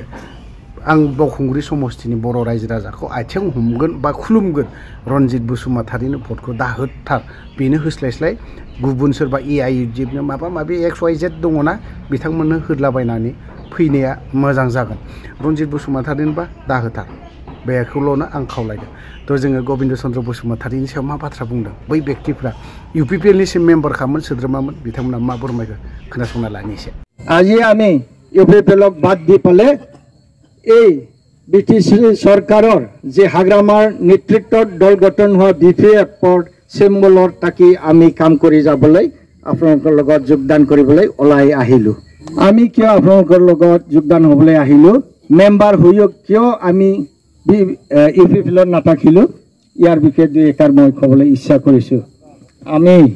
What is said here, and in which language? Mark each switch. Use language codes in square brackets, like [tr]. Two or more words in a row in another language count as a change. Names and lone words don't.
[brx] आं बावखुंग्रि समस्तिनि बर' रायजो राजाखौ आथिं हमगोन बा खुलुमगोन रनजित बसुमतारीनो भटखौ दाहोथार बेनो होस्लायस्लाय गुबुन सोरबा AIUDFनो माबा माबि XYZ दङना बिथांमोननो होदलाबायनानै फैनाया मोजां जागोन रनजित बसुमतारीनोबा दाहोथार बेखौल'नो आं खावलायदों थ' जोङो गबिन्द चन्द्र बसुमतारीनि सायाव मा बाथ्रा बुंदों बै व्यक्तिफ्रा UPPLनि मेम्बारखामोन सोद्रोमामोन बिथांमोना मा फोरमायखो खोनासंना लानि एसे [as] আজি আমি UPPLক বাদ দি পেলাই এই BTC চৰকাৰৰ যে হাগ্ৰামাৰ নেতৃত্বত দল গঠন হোৱা BPFৰ চিম্বলৰ তাকি আমি কাম কৰি যাবলৈ আপোনালোকৰ লগত যোগদান কৰিবলৈ ওলাই আহিলোঁ আমি কিয় আপোনালোকৰ লগত যোগদান হ'বলৈ আহিলোঁ মেম্বাৰ হৈও কিয় আমি UPPLত নাথাকিলোঁ ইয়াৰ বিষয়ে দুই এষাৰ মই ক'বলৈ ইচ্ছা কৰিছোঁ আমি